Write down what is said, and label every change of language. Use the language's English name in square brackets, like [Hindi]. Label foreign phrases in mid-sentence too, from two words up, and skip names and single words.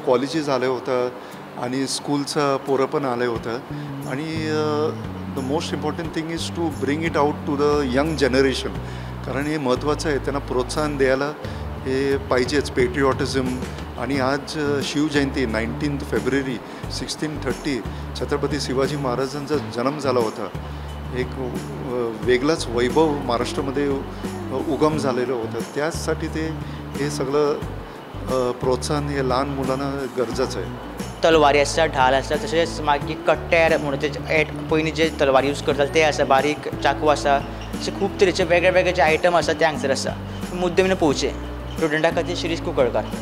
[Marathi] कॉलेजेस आले होतं आणि स्कूलचं पोरं पण आले होतं. [English] and the most important thing is to bring it out to the young generation, [Marathi] कारण हे महत्त्वाचं आहे. त्यांना प्रोत्साहन द्यायला हे पाहिजेच, पेट्रिऑटिझम. आणि आज शिवजयंती 19 फेब्रुवारी 1630 छत्रपती शिवाजी महाराजांचा जन्म झाला होता. एक वेगळाच वैभव महाराष्ट्रामध्ये उगम झालेलं होतं. त्याचसाठी हे सगळं प्रोत्साहन हे लहान मुलांना गरजेचं आहे. [Konkani] तलवारी आसा, ढाल आसा, तशेंच मागीर कट्ट्यार म्हणून ते पयलीं जे तलवार यूज करताले ते आसा, बारीक चाकू आसा, अशे खूब तरेचे वेगळे वेगळे जे आयटम आसा ते हांगसर आसा. मुद्दे पळोवचे स्टुडंटा खातीर शिरीष कुंकळकार.